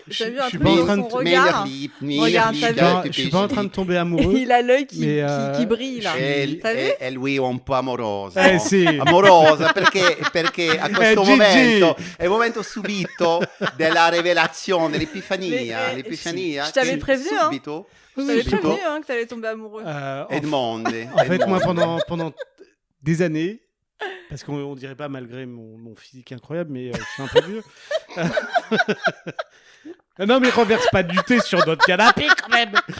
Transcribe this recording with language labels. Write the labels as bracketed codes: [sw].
[fr] J'ai vu un truc dans son regard. Regarde, je suis pas en train de tomber amoureux. Il a l'œil qui brille là. [it] E lui è un po' amoroso. Sì. Amorosa perché a questo momento è il momento subito della rivelazione, l'epifania. [fr] Je t'avais prévenu, hein. Je t'avais prévenu que t'allais tomber amoureux. Edmond. En fait, moi, pendant des années, parce qu'on dirait pas malgré mon physique incroyable, mais je suis un peu vieux. Non, mais renverse pas du thé sur notre canapé quand même.